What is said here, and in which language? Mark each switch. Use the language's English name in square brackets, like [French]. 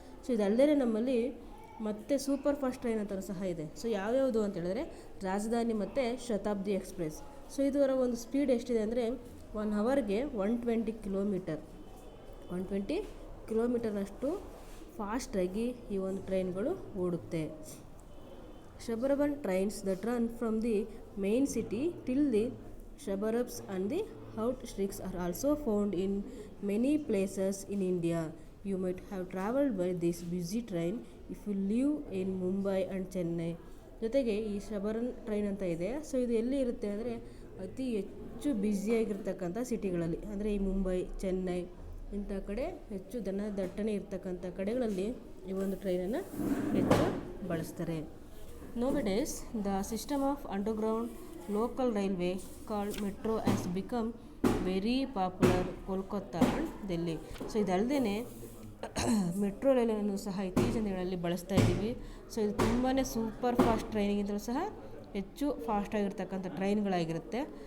[Kannada] So ಇದಲ್ಲದೆ ನಮ್ಮಲ್ಲಿ ಮತ್ತು ಸೂಪರ್ ಫಾಸ್ಟ್ ಟ್ರೈನ್ ಅಂತ ಸಹ ಇದೆ. ಸೊ ಯಾವ್ಯಾವುದು ಅಂತ ಹೇಳಿದ್ರೆ ರಾಜಧಾನಿ ಮತ್ತು ಶತಾಬ್ದಿ ಎಕ್ಸ್ಪ್ರೆಸ್. ಸೊ ಇದರ ಒಂದು ಸ್ಪೀಡ್ ಎಷ್ಟಿದೆ ಅಂದರೆ 1 ಅವರ್ಗೆ 120 ಕಿಲೋಮೀಟರ್ 120 ಕಿಲೋಮೀಟರ್ನಷ್ಟು ಫಾಸ್ಟಾಗಿ ಈ ಒಂದು ಟ್ರೈನ್ಗಳು ಓಡುತ್ತೆ. [English] Suburban trains that run from the main city till the suburbs and the outskirts are also found in many places in India. You might have traveled by this busy train if you live in Mumbai and Chennai. [Kannada] ಜೊತೆಗೆ ಈ ಶಬರನ್ train ಅಂತ ಇದೆ. So ಇದು ಎಲ್ಲಿ ಇರುತ್ತೆ ಅಂದರೆ ಅತಿ ಹೆಚ್ಚು ಬ್ಯುಸಿಯಾಗಿರ್ತಕ್ಕಂಥ ಸಿಟಿಗಳಲ್ಲಿ, ಅಂದರೆ ಈ ಮುಂಬೈ, ಚೆನ್ನೈ ಇಂಥ ಕಡೆ ಹೆಚ್ಚು ದಟ್ಟಣೆ ಇರ್ತಕ್ಕಂಥ ಕಡೆಗಳಲ್ಲಿ ಈ ಒಂದು ಟ್ರೈನನ್ನು ಹೆಚ್ಚು ಬಳಸ್ತಾರೆ. [English] Nowadays, the system of underground local railway called metro has become very popular Kolkata and Delhi. [Kannada] So ಇದಲ್ಲದೆ ಮೆಟ್ರೋ ರೈಲನ್ನು ಸಹ ಇತ್ತೀಚಿನ ದಿನಗಳಲ್ಲಿ ಬಳಸ್ತಾ ಇದ್ದೀವಿ. ಸೊ ಇದು ತುಂಬಾ ಸೂಪರ್ ಫಾಸ್ಟ್ ಟ್ರೈನಿಗಿಂತಲೂ ಸಹ ಹೆಚ್ಚು ಫಾಸ್ಟಾಗಿರ್ತಕ್ಕಂಥ ಟ್ರೈನ್ಗಳಾಗಿರುತ್ತೆ.